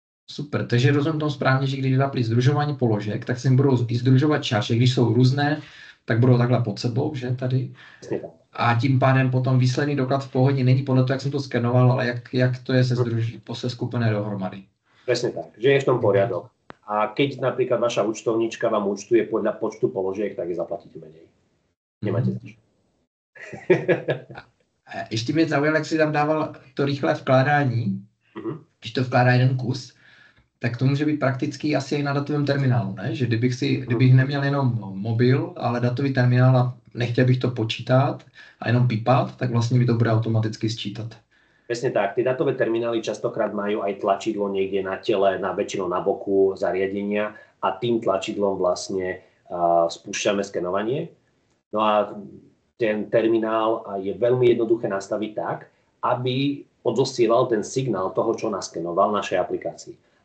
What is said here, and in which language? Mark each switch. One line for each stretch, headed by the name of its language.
Czech: Super, takže rozumím tomu správně, že když dá združování položek, tak se jim budou i združovat šarže, když jsou různé, tak budou takhle pod sebou, že tady. A tím pádem potom výsledný doklad v Pohodě není podle toho, jak jsem to skenoval, ale jak to je seskupené dohromady.
Slovak: Presne tak, že je v tom poriadok. A keď napríklad vaša účtovníčka vám účtuje podľa počtu položiek, tak je zaplatíte menej. Nemáte zač.
Czech: Ještě mě zaujalo, jak si tam dával to rychlé vkládání, když to vkládá jeden kus, tak to může být praktický asi i na datovém terminálu, ne? Že kdybych neměl jenom mobil, ale datový terminál a nechtěl bych to počítat a jenom pípat, tak vlastně mi to bude automaticky sčítat.
Slovak: Presne tak. Tie datové terminály častokrát majú aj tlačidlo niekde na tele, väčšinou na boku zariadenia a tým tlačidlom vlastne spúšťame skenovanie. No a ten terminál je veľmi jednoduché nastaviť tak, aby odosielal ten signál toho, čo naskenoval našej aplikácii.